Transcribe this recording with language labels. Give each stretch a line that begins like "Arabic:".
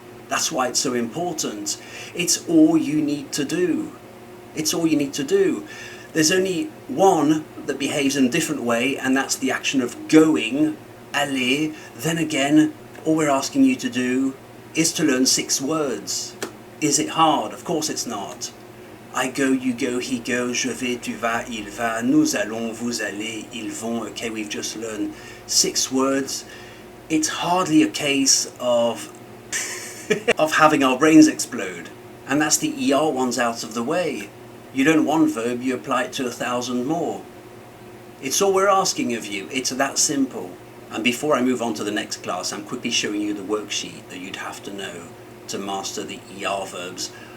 English: That's why it's so important. It's all you need to do. It's all you need to do. There's only one that behaves in a different way, and that's the action of going, aller. Then again, all we're asking you to do is to learn 6 words. Is it hard? Of course it's not. I go, you go, he goes,
French: je vais, tu vas, il va, nous allons, vous allez, ils vont.
English: Okay, we've just learned 6 words. It's hardly a case of of having our brains explode. And that's the ER ones out of the way. You learn one verb, you apply it to 1,000 more. It's all we're asking of you. It's that simple. And before I move on to the next class, I'm quickly showing you the worksheet that you'd have to know to master the ER verbs.